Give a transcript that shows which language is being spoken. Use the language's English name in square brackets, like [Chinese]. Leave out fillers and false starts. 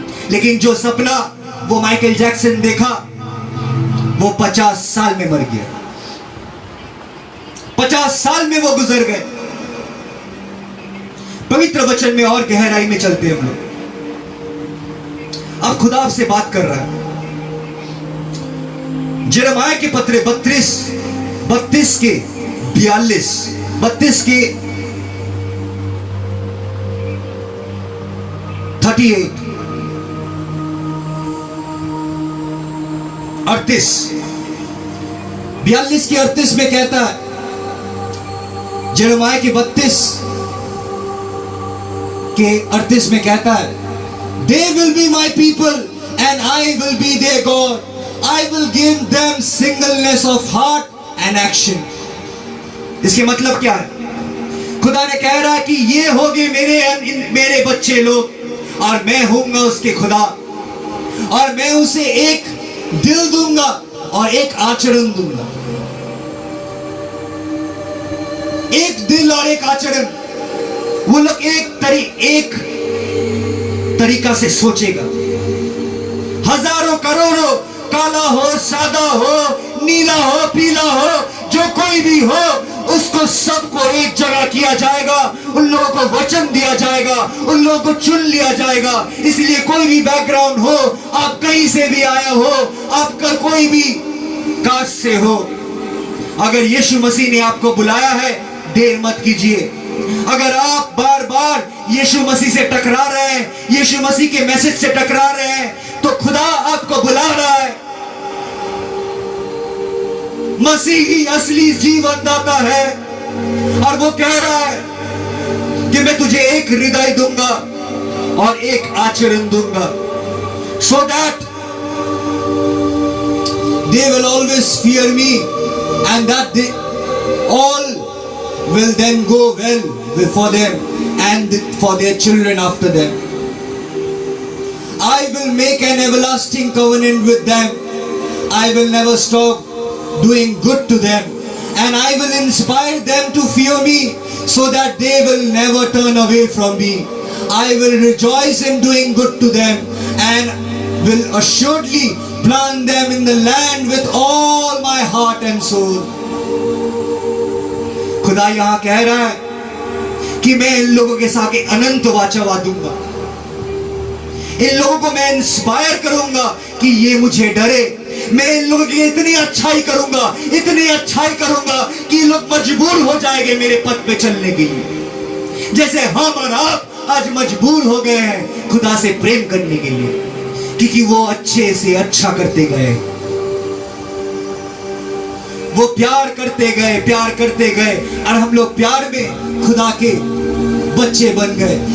[Hindi] लेकिन जो सपना वो माइकल जैक्सन देखा, वो 50 साल में मर गया। 50 साल में वो गुजर गए। पवित्र वचन में और गहराई में चलते हैं हम लोग। अब खुदा आपसे बात कर रहा है। यिर्मयाह के पत्र 32 के 42, 32 के 38, 38, 42 के 38 में कहता है, यिर्मयाह के 32 के 38 में कहता है, [English] They will be my people and I will be their God. I will give them singleness of heart and action. [Hindi] इसके मतलब क्या है? खुदा ने कह रहा है कि ये होंगे मेरे बच्चे लोग और मैं होऊंगा उसके खुदा, और मैं उसे एक दिल दूंगा और एक आचरण दूंगा। एक दिल और एक आचरण। वो लोग एक तरीका से सोचेगा। हजारों करोड़ों, काला हो, सादा हो, नीला हो, पीला हो, जो कोई भी हो, उसको सबको एक जगह किया जाएगा। उन लोगों को वचन दिया जाएगा, उन लोगों को चुन लिया जाएगा। इसलिए कोई भी बैकग्राउंड हो, आप कहीं से भी आया हो, आपका कोई भी कास्ट से हो, अगर यीशु मसीह ने आपको बुलाया है, देर मत कीजिए। अगर आप बार बार यीशु मसीह से टकरा रहे हैं, यीशु मसीह के मैसेज से टकरा रहे हैं, तो खुदा आपको बुला रहा है। मसीह ही असली जीवन दाता है, और वो कह रहा है कि मैं तुझे एक हृदय दूंगा और एक आचरण दूंगा, [English] so that they will always fear me and that they all will then go well for them and for their children after them. I will make an everlasting covenant with them. I will never stop doing good to them, and I will inspire them to fear me so that they will never turn away from me. I will rejoice in doing good to them and will assuredly plant them in the land with all my heart and soul. [Hindi] खुदा यहां कह रहा है कि मैं इन लोगों के साथ अनंत वाचा दूंगा। इन लोगों को मैं इंस्पायर करूंगा कि ये मुझे डरे। मैं इन लोगों की इतनी अच्छाई करूंगा, इतनी अच्छाई करूंगा कि लोग मजबूर हो जाएंगे मेरे पथ पे चलने के लिए, जैसे हम और आप आज मजबूर हो गए हैं खुदा से प्रेम करने के लिए, क्योंकि वो अच्छे से अच्छा करते गए, वो प्यार करते गए और हम लोग प्यार में खुदा के बच्चे बन गए।